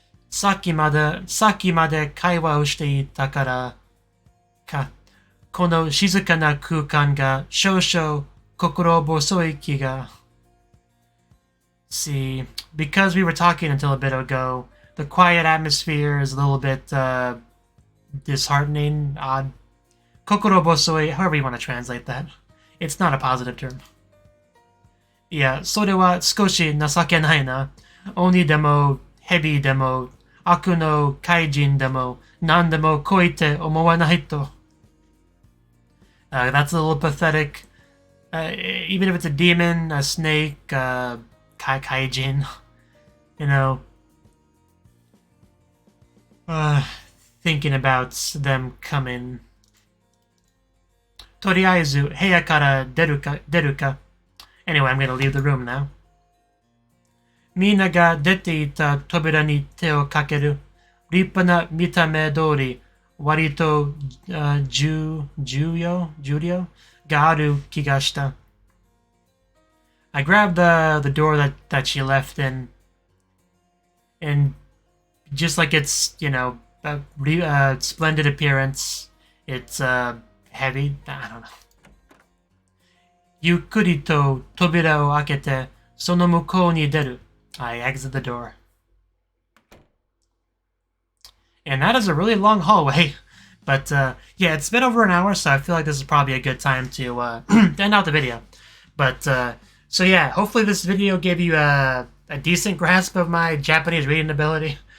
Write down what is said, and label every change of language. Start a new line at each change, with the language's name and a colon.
Japanese: さっきまで会話をしていたからか、この静かな空間が少々心細い気が。
English: See, because we were talking until a bit ago, the quiet atmosphere is a little bit disheartening, odd. 心細い, however you want to translate that. It's not a positive term.
Japanese: いや、それは少し情けないな。鬼でも、蛇でも、悪の怪人でも、何でも来いって思わないと。
English: That's a little pathetic. Even if it's a demon, a snake, kaijin, you know, thinking about them coming.
Japanese: とりあえず部屋から出るか。
English: Anyway, I'm gonna leave the room now.
Japanese: みんなが出ていた扉に手をかける。立派な見た目通り、割と重量がある気がした。
English: I grabbed the door that she left in, and just like its, you know, splendid appearance, it's heavy. I don't know.
Japanese: ゆっくりと扉を開けて、その向こうに出る。
English: I exit the door. And that is a really long hallway. But yeah, it's been over an hour, so I feel like this is probably a good time to end out the video. But so yeah, hopefully this video gave you a decent grasp of my Japanese reading ability.